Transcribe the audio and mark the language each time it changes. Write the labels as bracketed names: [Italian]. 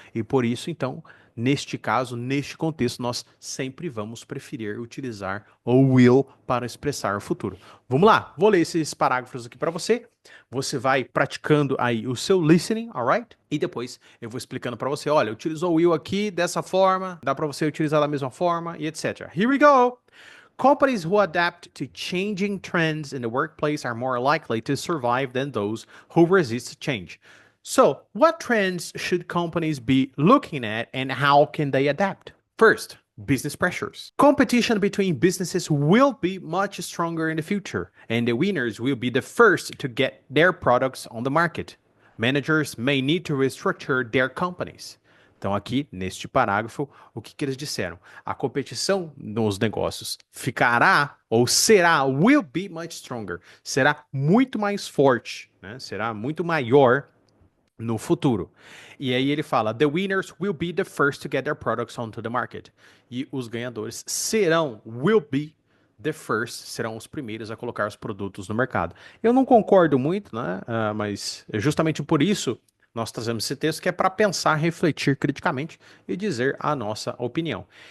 [Portuguese] E por isso, então, neste caso, neste contexto, nós sempre vamos preferir utilizar o will para expressar o futuro. Vamos lá, vou ler esses parágrafos aqui para você. Você vai praticando aí o seu listening, alright? E depois eu vou explicando para você, olha, utilizou o will aqui dessa forma, dá para você utilizar da mesma forma e etc. [English] Here we go! Companies who adapt to changing trends in the workplace are more likely to survive than those who resist change. So, what trends should companies be looking at and how can they adapt? First, business pressures. Competition between businesses will be much stronger in the future, and the winners will be the first to get their products on the market. Managers may need to restructure their companies. [Portuguese] Então aqui, neste parágrafo, o que eles disseram? A competição nos negócios ficará, ou será, [English] will be much stronger, [Portuguese] será muito mais forte, né? Será muito maior no futuro. E aí ele fala, [English] the winners will be the first to get their products onto the market. [Portuguese] E os ganhadores serão, [English] will be the first, [Portuguese] serão os primeiros a colocar os produtos no mercado. Eu não concordo muito, né? Mas justamente por isso nós trazemos esse texto que é para pensar, refletir criticamente e dizer a nossa opinião.